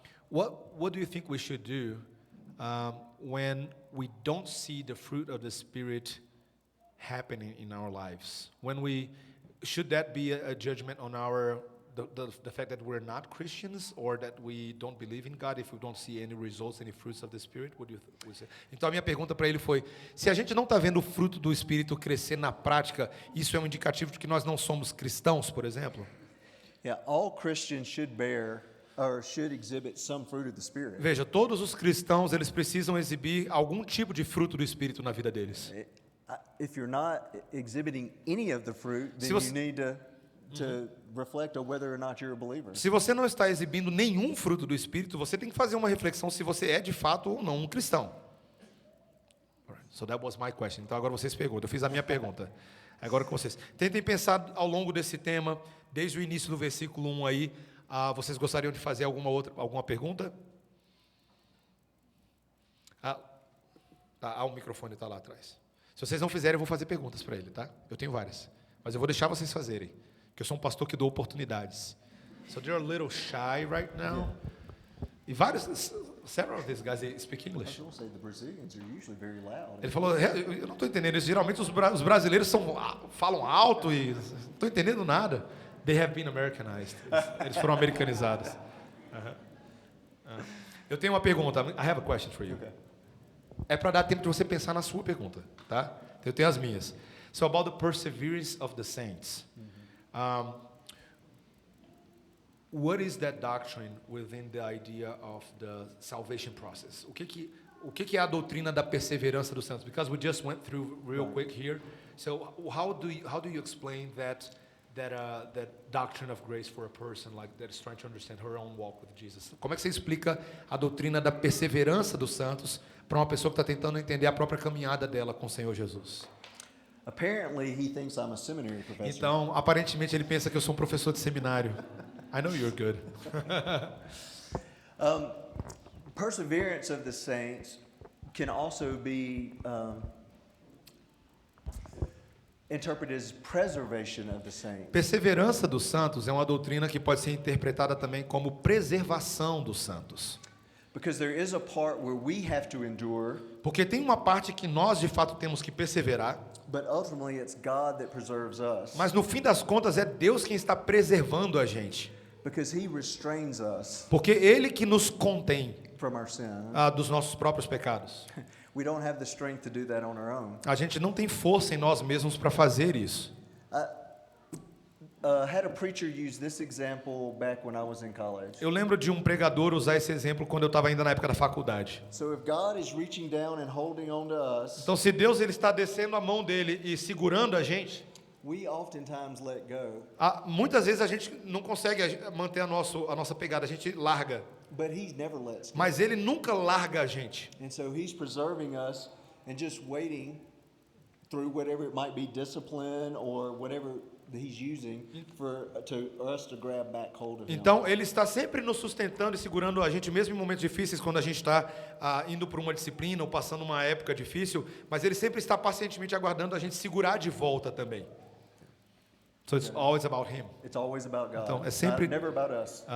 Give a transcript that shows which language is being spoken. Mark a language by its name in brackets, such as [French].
[English] What do you think we should do when we don't see the fruit of the Spirit happening in our lives? Should that be a judgment on the fact that we're not Christians or that we don't believe in God if we don't see any results, any fruits of the Spirit? What do you say? [Portuguese] Então a minha pergunta para ele foi: se a gente não está vendo o fruto do Espírito crescer na prática, isso é um indicativo de que nós não somos cristãos, por exemplo? [English] Yeah, all Christians should bear or should exhibit some fruit of the Spirit. [Portuguese] Veja, todos os cristãos eles precisam exibir algum tipo de fruto do Espírito na vida deles. [English] If you're not exhibiting any of the fruit, then you need to reflect on whether or not you're a believer. [Portuguese] Se você não está exibindo nenhum fruto do Espírito, você tem que fazer uma reflexão se você é de fato ou não um cristão. [English] So that was my question. [Portuguese] Então agora vocês perguntam. Eu fiz a minha pergunta. Agora com vocês. Tentem pensar ao longo desse tema, desde o início do versículo 1 aí. Vocês gostariam de fazer alguma pergunta? O microfone está lá atrás. Se vocês não fizerem, eu vou fazer perguntas para ele, tá? Eu tenho várias. Mas eu vou deixar vocês fazerem. Porque eu sou um pastor que dou oportunidades. [English] So they're a little shy right now. E several of these guys, they speak English. I was gonna say the Brazilians are usually very loud. [Portuguese] Ele falou, eu não estou entendendo isso. Geralmente os brasileiros falam alto e não estou entendendo nada. [English] They have been Americanized. [Portuguese] Eles foram americanizados. Eu tenho uma pergunta. [English] I have a question for you. Okay. [Portuguese] É para dar tempo de você pensar na sua pergunta, tá? Eu tenho as minhas. [English] So about the perseverance of the saints. What is that doctrine within the idea of the salvation process? [Portuguese] O que é a doutrina da perseverança dos santos? [English] Because we just went through real quick here. So how do you explain that doctrine of grace for a person like that is trying to understand her own walk with Jesus? [Portuguese] Como é que você explica a doutrina da perseverança dos santos para uma pessoa que está tentando entender a própria caminhada dela com o Senhor Jesus? [English] Apparently, he thinks I'm a seminary professor. [Portuguese] Então, aparentemente ele pensa que eu sou um professor de seminário. [English] I know you're good. Perseverance of the saints can also be interpreted as preservation of the saints. [Portuguese] Perseverança dos santos é uma doutrina que pode ser interpretada também como preservação dos santos. [English] Because there is a part where we have to endure. [Portuguese] Porque tem uma parte que nós de fato temos que perseverar. [English] But ultimately it's God that preserves us. [Portuguese] Mas no fim das contas é Deus quem está preservando a gente. [English] Because he restrains us. [Portuguese] Porque ele que nos contém [English] from our sin. [Portuguese] Dos nossos próprios pecados. [English] We don't have the strength to do that on our own. [Portuguese] A gente não tem força em nós mesmos para fazer isso. [English] Had a preacher use this example back when I was in college. [Portuguese] Eu lembro de um pregador usar esse exemplo quando eu estava ainda na época da faculdade. [English] So if God is reaching down and holding on to us, [Portuguese] então se Deus ele está descendo a mão dele e segurando a gente, [English] we oftentimes let go. [Portuguese] Muitas vezes a gente não consegue manter a nossa pegada, a gente larga. [English] But he never lets go. [Portuguese] Mas ele nunca larga a gente. [English] And so he's preserving us and just waiting through whatever it might be, discipline or whatever he's using for us to grab back hold of him. [Portuguese] Então ele está sempre nos sustentando e segurando a gente mesmo em momentos difíceis, quando a gente está indo por uma disciplina ou passando uma época difícil, mas ele sempre está pacientemente aguardando a gente segurar de volta também. [English] So it's always about him. It's always about God. [Portuguese] Então é sempre [English] never about us.